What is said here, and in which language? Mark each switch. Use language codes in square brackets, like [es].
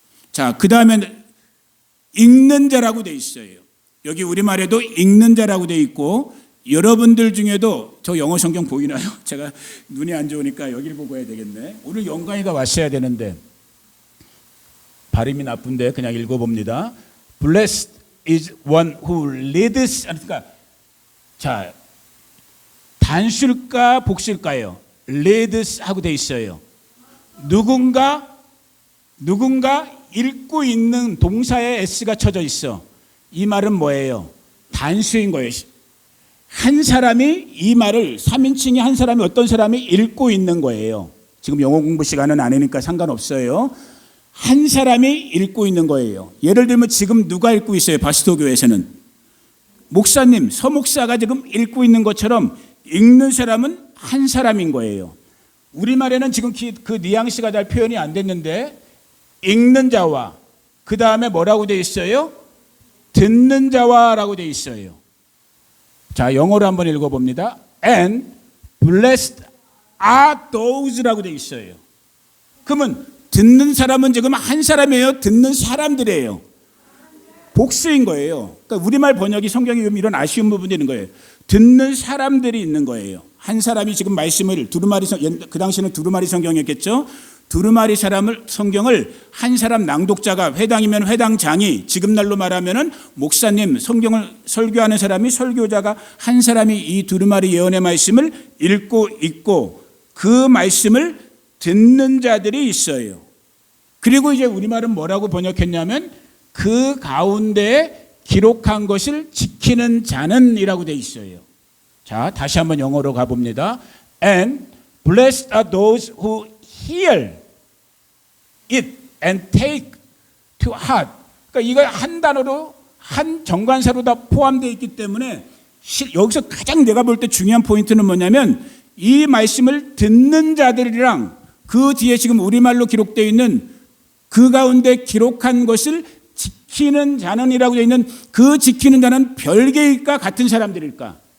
[ko] 자, 그 다음에 읽는 자라고 돼 있어요. 여기 우리말에도 읽는 자라고 돼 있고 여러분들 중에도 저 영어 성경 보이나요? 제가 눈이 안 좋으니까 여기를 보고 해야 되겠네. 오늘 영광이가 왔어야 되는데 발음이 나쁜데 그냥 읽어봅니다. [en] Blessed is one who leads. [ko] 그러니까 자 단수일까 복수일까요? leads 하고 돼 있어요. 누군가 읽고 있는 동사에 s가 쳐져 있어. 이 말은 뭐예요? 단수인 거예요. 한 사람이 이 말을 3인칭이 한 사람이 어떤 사람이 읽고 있는 거예요. 지금 영어 공부 시간은 아니니까 상관없어요. 한 사람이 읽고 있는 거예요. 예를 들면 지금 누가 읽고 있어요? 바스토 교회에서는 목사님, 서목사가 지금 읽고 있는 것처럼 읽는 사람은 한 사람인 거예요. 우리말에는 지금 그 뉘앙스가 잘 표현이 안 됐는데 읽는 자와 그 다음에 뭐라고 돼 있어요? 듣는 자와라고 돼 있어요. 자, 영어로 한번 읽어봅니다. [en] And blessed are those [ko] 라고 돼 있어요. 그러면 듣는 사람은 지금 한 사람이에요? 듣는 사람들이에요? 복수인 거예요. 그러니까 우리말 번역이 성경에 이런 아쉬운 부분이 있는 거예요. 듣는 사람들이 있는 거예요. 한 사람이 지금 말씀을 그 당시에는 두루마리 성경이었겠죠. 두루마리 성경을 한 사람 낭독자가, 회당이면 회당장이, 지금 날로 말하면은 목사님, 성경을 설교하는 사람이, 설교자가 한 사람이 이 두루마리 예언의 말씀을 읽고 그 말씀을 듣는 자들이 있어요. 그리고 이제 우리말은 뭐라고 번역했냐면 그 가운데 기록한 것을 지키는 자는 이라고 돼 있어요. 자, 다시 한번 영어로 가봅니다. [en] And blessed are those who hear it and take to heart. [ko] 그러니까 이거 한 단어로, 한 정관사로 다 포함되어 있기 때문에 여기서 가장 내가 볼 때 중요한 포인트는 뭐냐면 이 말씀을 듣는 자들이랑 그 뒤에 지금 우리말로 기록되어 있는 그 가운데 기록한 것을 지키는 자는이라고 되어 있는 그 지키는 자는 별개일까 같은 사람들일까?